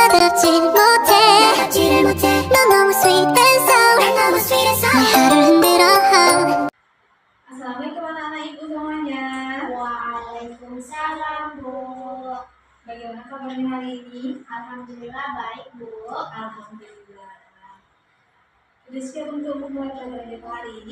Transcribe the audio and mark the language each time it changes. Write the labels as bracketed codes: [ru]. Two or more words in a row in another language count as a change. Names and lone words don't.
[ko] 받질 못해 넌 너무 [en] sweet and sour [ko] 내 하루를 흔들어. [id] Assalamualaikum anak-anak ibu semuanya. Waalaikumsalam, Bu. Bagaimana kabarnya hari ini? Alhamdulillah baik, Bu. Alhamdulillah. Sudah siap untuk memulai pelajaran kita hari ini?